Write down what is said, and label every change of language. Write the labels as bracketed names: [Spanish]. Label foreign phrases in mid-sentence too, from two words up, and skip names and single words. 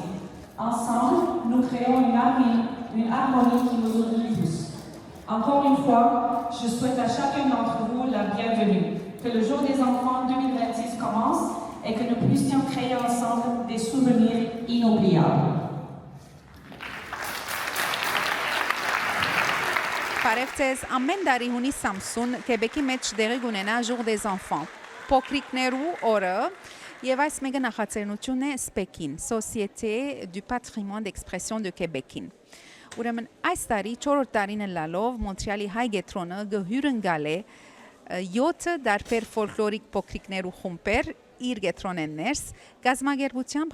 [French] Ensemble, nous créons une harmonie qui nous unit tous. Encore une fois, je souhaite à chacun d'entre vous la bienvenue. Que le jour des enfants 2026 commence et que nous puissions créer ensemble des souvenirs inoubliables. [Armenian] Բարև ամեն տարի հունիս 30 Քեբեկի մեջ դեղի կունենա Jour des enfants։ Փոքրիկներու օրը եւ այս մեկը նախաձեռնություն է SPEC-ին, Société du patrimoine d'expression de Québec-ին։ Ուրեմն այս տարի 4-րդ տարին լալով Մոնտրեալի հայ գետրոնը գհյուրընկալ է 7 դարբեր ֆոլկլորիկ փոքրիկներու խումբեր իր գետրոնեն ներս գազագերբությամբ